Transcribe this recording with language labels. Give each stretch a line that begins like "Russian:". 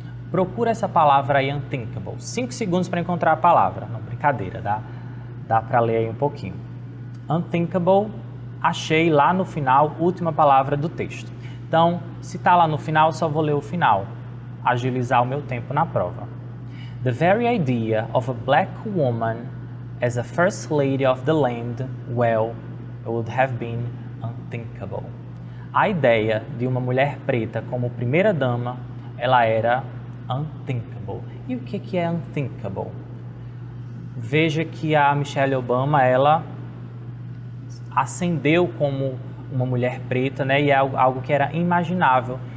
Portuguese: Procura essa palavra aí, unthinkable. 5 segundos para encontrar a palavra. Não, brincadeira, dá para ler aí um pouquinho. Unthinkable, achei lá no final, última palavra do texto. Então, se está lá no final, só vou ler o final. Agilizar o meu tempo na prova.
English: The very idea of a black woman as a first lady of the land, well, it would have been unthinkable.
Portuguese: A ideia de uma mulher preta como primeira-dama, ela era unthinkable. E o que é unthinkable? Veja que a Michelle Obama, ela ascendeu como uma mulher preta, né? E é algo que era imaginável.